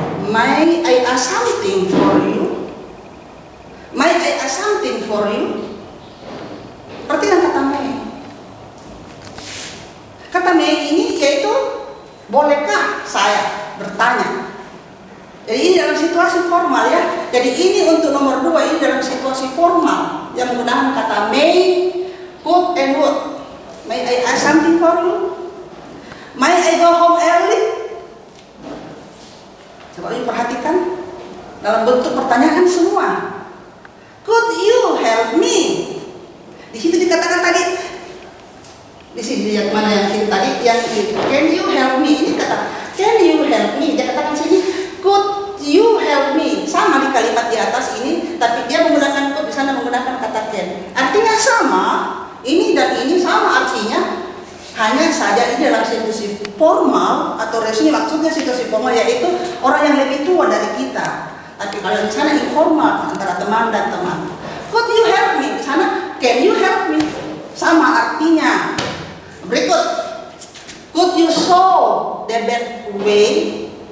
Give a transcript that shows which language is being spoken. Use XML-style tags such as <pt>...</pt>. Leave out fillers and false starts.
<en>May I ask something for you? May I ask something for you?</en> <id>Perhatikan kata may. Kata may ini yaitu bolehkah saya bertanya? Jadi ini dalam situasi formal ya. Jadi ini untuk nomor 2 ini dalam situasi formal yang menggunakan kata may, could, and would.</id> <en>May I ask something for you? May I go home early?</en> <id>Coba perhatikan dalam bentuk pertanyaan semua.</id> <en>Could you help me?</en> <id>Di situ dikatakan tadi. Di sini yang mana yang sini tadi yang</id> <en>can you help me?</en> <id>Ini kata can you help me? Dia katakan sini</id> <en>could you help me?</en> <id>Sama di kalimat di atas ini, tapi dia menggunakan could, di sana menggunakan kata can. Artinya sama, ini dan ini sama artinya. Hanya saja ini adalah situasi formal atau resmi, maksudnya situasi formal yaitu orang yang lebih tua dari kita. Tapi kalau di sana informal antara teman dan teman.</id> <en>Could you help me?</en> <id>Di sana</id> <en>can you help me?</en> <id>Sama artinya. Berikut,</id> <en>could you show the best way?</en>